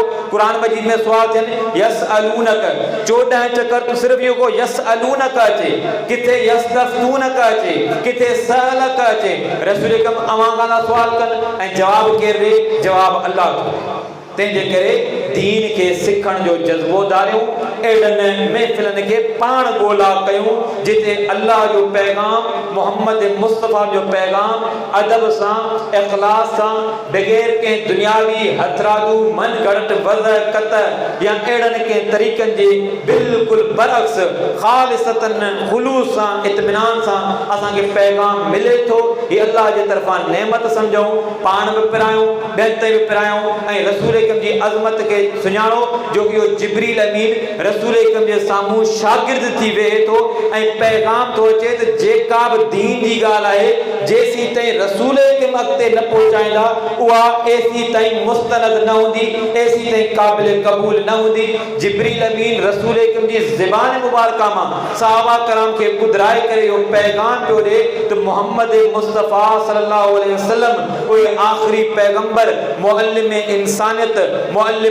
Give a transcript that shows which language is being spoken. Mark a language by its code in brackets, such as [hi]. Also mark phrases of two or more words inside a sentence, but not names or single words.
[sd] क़ुर मजीद में सुवाल थियनि यसअलूनक, 14 चकर तो सिर्फ़ इहो को यसअलूनक अचे, किथे यस्तफ्तूनक अचे, किथे सअलक अचे। रसूल अकरम अवां खां सुवाल कनि ऐं जवाब केरु ॾे? जवाब अल्लाह। तंहिंजे करे दीन खे सिखण जो जज़्बो धारियूं, एडन महफिलन के पाण गोला कयूं जिते अल्लाह जो पैगाम मोहम्मद मुस्तफ़ा जो पैगाम अदब सां इखलास सां बगैर के दुनियावी हथरादू मन घड़त वज़ कत या एडन के तरीक़न जे बिल्कुल बरअक्स खालिसतन खुलूस सां इत्मीनान सां असां के पैगाम मिले तो ये अल्लाह जे तरफां नेमत समझूं पाण भी पिरायूं ॿियनि ते भी पिरायूं ऐं रसूल अकरम जी अज़मत के सुञाणो जो कि जिब्रील अमीन रसूल अकरम जे सामूं शागिर्द थी वेहे थो ऐं पैगाम थो अचे त जेका भी दीन जी ॻाल्हि आहे जेसी ताईं रसूल अकरम अॻिते न पहुचाईंदा उहा एसी ताईं मुस्तनद न हूंदी एसी ताईं क़ाबिल क़बूल न हूंदी जिब्रील अमीन रसूल अकरम जी ज़बान मुबारका मां सहाबा कराम के ॿुधाए करे इहो पैगाम पियो ॾे त मोहम्मद मुस्तफ़ा सल्लल्लाहु अलैहि वसल्लम उहे आख़िरी पैगंबर मुअल्लिम इंसानियत मुअल्लिम